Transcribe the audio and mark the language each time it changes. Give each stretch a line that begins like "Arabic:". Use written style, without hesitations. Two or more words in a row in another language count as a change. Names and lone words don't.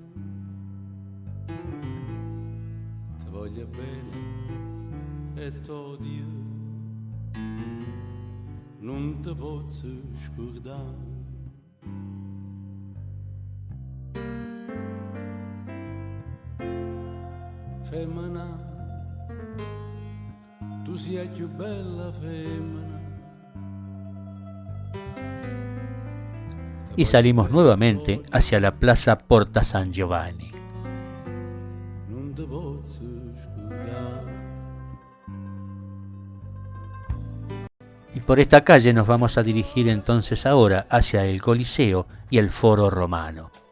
Italian: ti voglio bene e t'odio, non ti posso scordare. Femmina, tu sia più bella femmina.
Spanish: Y salimos nuevamente hacia la plaza Porta San Giovanni. Y por esta calle nos vamos a dirigir entonces ahora hacia el Coliseo y el Foro Romano.